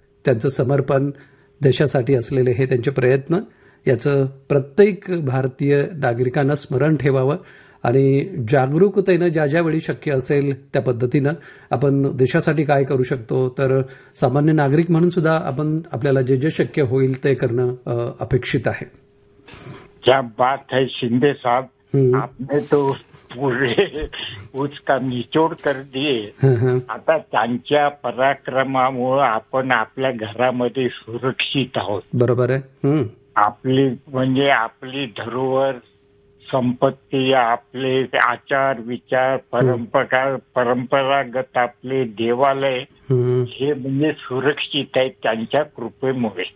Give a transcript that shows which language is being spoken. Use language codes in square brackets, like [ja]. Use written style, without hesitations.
[mr] त्यांचं समर्पण, देशासाठी असलेले हे त्यांचे प्रयत्न, याचं प्रत्येक भारतीय नागरिकांना स्मरण ठेवावं आणि जागरूकतेनं ज्या ज्यावेळी शक्य असेल त्या पद्धतीनं आपण देशासाठी काय करू शकतो, तर सामान्य नागरिक म्हणून सुद्धा आपण आपल्याला जे जे शक्य होईल ते करणं अपेक्षित आहे. [hi] क्या बात है शिंदे साहब, आपने तो पूरे उसका निचोड कर दिए. [mr] आता त्यांच्या पराक्रमामुळे आपण आपल्या घरामध्ये सुरक्षित आहोत. बरोबर आहे. आपली म्हणजे आपली धरोहर, संपत्ती, आपले आचार विचार, परंपरागत आपले देवालय हे म्हणजे सुरक्षित आहेत त्यांच्या कृपेमुळे.